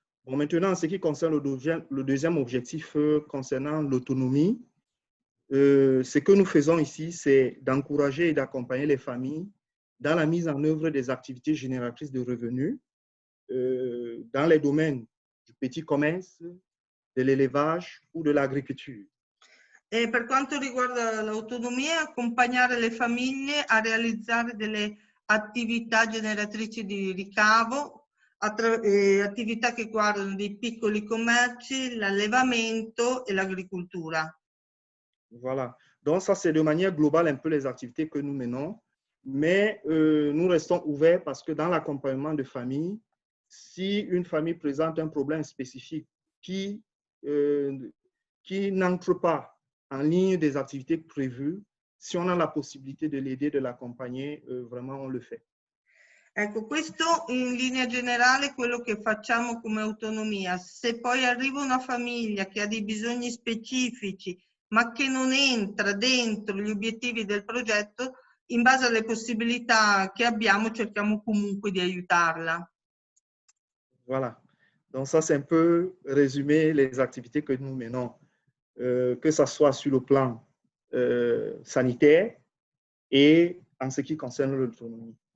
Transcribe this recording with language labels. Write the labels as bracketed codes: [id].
[fr] Bon, maintenant, en ce qui concerne le deuxième objectif concernant l'autonomie, ce que nous faisons ici, c'est d'encourager et d'accompagner les familles dans la mise en œuvre des activités génératrices de revenus dans les domaines du petit commerce, de l'élevage ou de l'agricolture. [it] E per quanto riguarda l'autonomia, accompagnare le famiglie a realizzare delle attività generatrici di ricavo, attività che riguardano dei piccoli commerci, l'allevamento e l'agricoltura. [fr] Voilà. Donc ça, c'est de manière globale un peu les activités que nous menons, mais nous restons ouverts parce que dans l'accompagnement de famille, si une famille présente un problème spécifique qui n'entre pas en ligne des activités prévues, si on a la possibilité de l'aider, de l'accompagner, vraiment on le fait. [it] Ecco, questo in linea generale è quello che facciamo come autonomia. Se poi arriva una famiglia che ha dei bisogni specifici, ma che non entra dentro gli obiettivi del progetto, in base alle possibilità che abbiamo, cerchiamo comunque di aiutarla. [fr] Voilà. Donc ça, c'est un peu résumé les activités que nous menons, que ce soit sur le plan sanitaire et en ce qui concerne l'autonomie.